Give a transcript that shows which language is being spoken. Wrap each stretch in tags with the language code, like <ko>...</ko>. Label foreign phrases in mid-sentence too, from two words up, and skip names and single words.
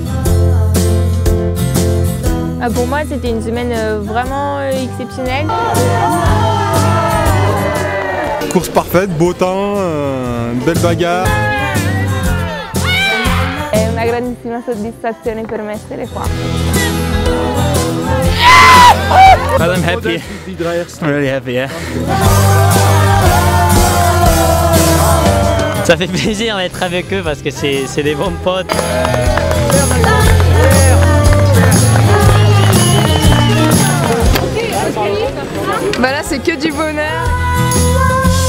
<fr>Pour moi, c'était une semaine vraiment exceptionnelle. Course parfaite, beau temps, belle bagarre.</fr> <it>È una grandissima soddisfazione per me essere qua.</it> <en>Well, I'm happy. I'm really happy, yeah.</en> <fr>Ça fait plaisir d'être avec eux parce que c'est des bons potes. Bah là c'est que du bonheur.</fr>